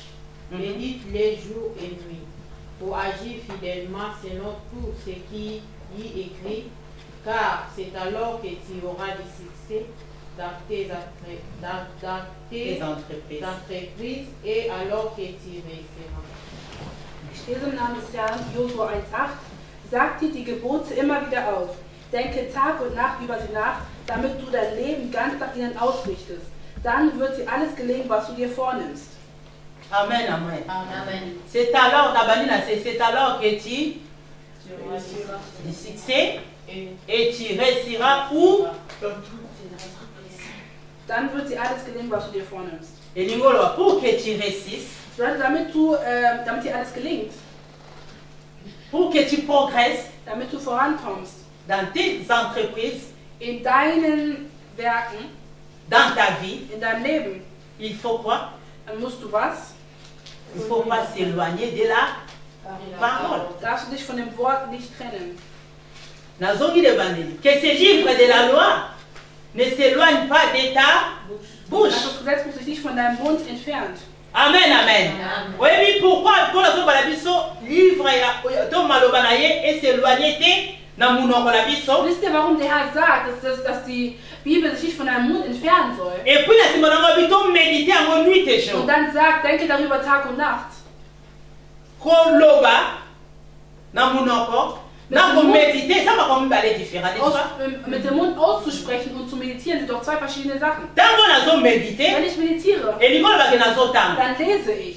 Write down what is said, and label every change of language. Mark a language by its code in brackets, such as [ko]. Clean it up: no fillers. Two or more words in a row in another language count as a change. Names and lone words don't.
[fr] Médite-les jour et nuit, pour agir fidèlement selon tout ce qui y est écrit, car c'est alors que tu auras du succès dans tes entreprises et alors que tu réussiras. [de] Ich lese im Namen des Herrn Josua 1,8. Sag dir die Gebote immer wieder auf. Denke Tag und Nacht über sie nach, damit du dein Leben ganz nach ihnen ausrichtest. Dann wird dir alles gelingen, was du dir vornimmst. Amen, amen. Amen. [fr] C'est alors que tu du succès et tu réussiras où? [de] Dann wird dir alles gelingen, was du dir vornimmst. [fr] Et l'ingolo, pour que tu réussisses, [de] damit dir alles gelingt, [fr] pour que tu progresses, [de] damit du vorankommst, [fr] dans tes entreprises, [de] in deinen Werken, [fr] dans ta vie, [de] in deinem Leben, [fr] il faut quoi? [de] Dann musst du was? [fr] Il ne faut pas s'éloigner de la parole. [de] Darfst du dich von dem Wort nicht trennen. [fr] Que ce livre de la loi ne s'éloigne pas de ta bouche. [de] Das Gesetz muss sich nicht von deinem Mund entfernt. Amen, amen. [fr] Oui, mais pourquoi pour la livre et s'éloigner de [de] wisst ihr, warum der Herr sagt, dass die Bibel sich nicht von deinem Mund entfernen soll? [fr] Et puis, méditer en nuit et jour. [de] Und dann sagt, denke darüber Tag und Nacht. Mit dem Mund auszusprechen und zu meditieren sind doch zwei verschiedene Sachen. Wenn ich meditiere, dann lese ich.